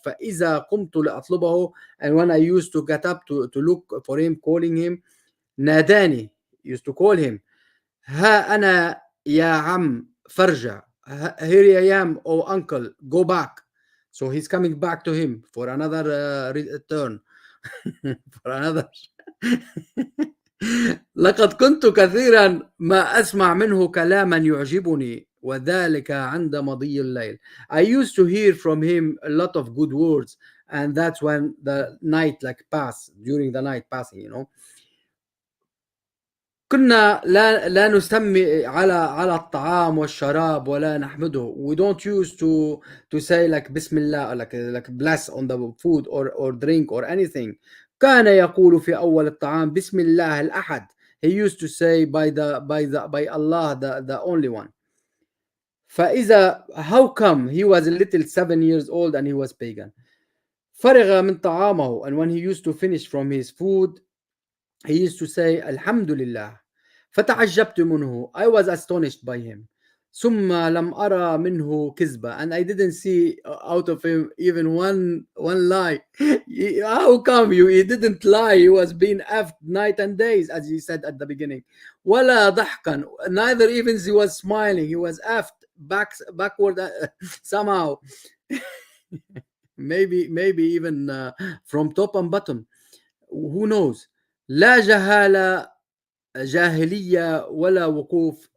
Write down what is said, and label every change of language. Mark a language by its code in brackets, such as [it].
[ar] فإذا قمت لأطلبه, [en] and when I used to get up to look for him, calling him, [ar] ناداني, [en] used to call him, [ar] ها أنا يا عم فرجع, [en] here I am, oh uncle, go back. So he's coming back to him for another return. for another. [ar] لقد كنت كثيرا ما أسمع منه كلاما يعجبني وذلك عند مضي الليل. [en] I used to hear from him a lot of good words, and that's when the night during the night passing, you know. [ar] كنا لا نسمي على الطعام والشراب ولا نحمده. [en] We don't use to say like [ar] بسم الله, [en] like bless on the food or drink or anything. [ar] كان يقول في أول الطعام بسم الله الأحد. [en] He used to say by Allah, the only one. فإذا, how come he was a little 7 years old and he was pagan. [ar] فرغ من طعامه, [en] and when he used to finish from his food, he used to say [ar] الحمد لله. فتعجبت منه. [en] I was astonished by him. [ar] ثم لم أرى منه كذبة, [en] and I didn't see out of him even one lie. How come you didn't lie? He was being effed night and days, as you said at the beginning. [ar] ولا ضحكا, [en] neither even he was smiling. He was effed backward somehow. maybe even from top and bottom. Who knows? [ar] لا جهالة جاهلية ولا وقوف.